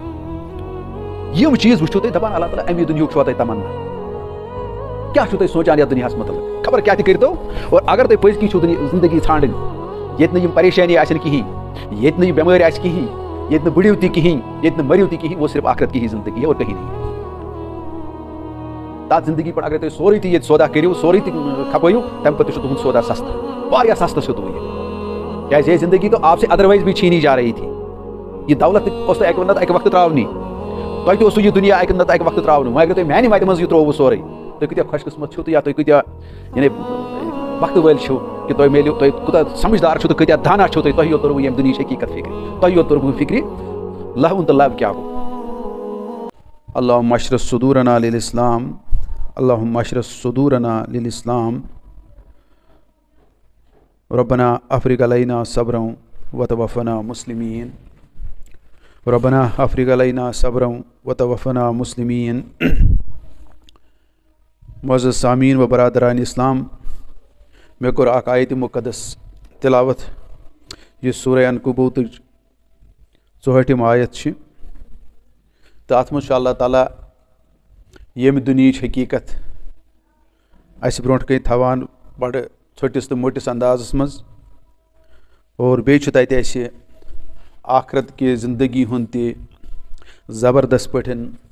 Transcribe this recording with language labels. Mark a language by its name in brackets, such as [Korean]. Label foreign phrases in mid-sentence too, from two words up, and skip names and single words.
[Kashmiri] یِم چیٖز وٕچھِو تُہۍ دَپان اللہ تعالیٰ اَمی دُنیُہُک چھُوا تۄہہِ تَمنا کیٛاہ چھُو تُہۍ سونٛچان یَتھ دُنیاہَس مُتعلق خبر کیٛاہ تہِ کٔرۍتو اور اگر تُہۍ پٔزۍ کِنۍ چھُو زندگی ژھانٛڈٕنۍ ییٚتہِ نہٕ یِم پریشٲنی آسن کِہیٖنۍ ییٚتہِ نہٕ یہِ بٮ۪مٲرۍ آسہِ کِہیٖنۍ ییٚتہِ نہٕ بٕڑِو تہِ کِہیٖنۍ ییٚتہِ نہٕ مٔرِو تہِ کِہیٖنۍ [Urdu] وہ صرف آخرت کی ہی زندگی ہے اور کہیں نہیں [Kashmiri] تَتھ زندگی پٮ۪ٹھ اگر تُہۍ سورُے تہِ ییٚتہِ سودا کٔرِو سورُے تہِ کھپٲیِو تَمہِ پَتہٕ تہِ چھُ تُہُنٛد سودا سَستہٕ واریاہ سَستہٕ چھُ تُہۍ کیٛازِ [Urdu] یہ زندگی تو آپ سے ادروائز بھی چھیٖنی جا رہی تھی [Kashmiri] یہِ دولت تہِ اوس تۄہہِ اَکہِ نتہٕ اَکہِ وقتہٕ ترٛاونی تۄہہِ تہِ اوسوٕ یہِ دُنیا اَکہِ نتہٕ اَکہِ وقتہٕ ترٛاونہٕ وۄنۍ اگر تۄہہِ میٛانہِ وَتہِ منٛز یہِ ترٛووُ سورُے تُہۍ کۭتیاہ خۄش قٕسمت چھِو تہٕ یا تُہۍ کۭتیاہ یعنی وقتہٕ وٲلۍ چھِو کہِ تۄہہِ میلیو تُہۍ کوٗتاہ سَمجھدار چھِو تہٕ کۭتیاہ دانا چھِو تۄہہِ یوت توٚروٕ ییٚمہِ دُنہِچ حقیٖقت فِکرِ تۄہہِ یوت توٚروٕ فِکرِ لَہوُن تہٕ لَب کیٛاہ گوٚو [Arabic] اللہُمَّ اشرح صدورنا للاسلام اللہُمَّ اشرح صدورنا للاسلام ربنا افرغ علینا صبرا وتوفنا مسلمین ربنا افرغ علینا صبرا وتوفنا مسلمین [Urdu] معزز سامعین و برادران اسلام [Kashmiri] مےٚ کوٚر اکھ آیتِ مُقدس تِلاوت یُس سورہ عنکبوتٕچ 64 آیت چھِ تہٕ اَتھ منٛز چھُ اللہ تعالیٰ ییٚمہِ دُنہِچ حقیٖقت اَسہِ برونٛٹھ کَنۍ تھاوان بَڑٕ ژھوٚٹِس تہٕ موٚٹِس اندازَس منٛز اور بیٚیہِ چھُ تَتہِ اَسہِ آخرت کہِ زندگی ہُنٛد تہِ زبردست پٲٹھۍ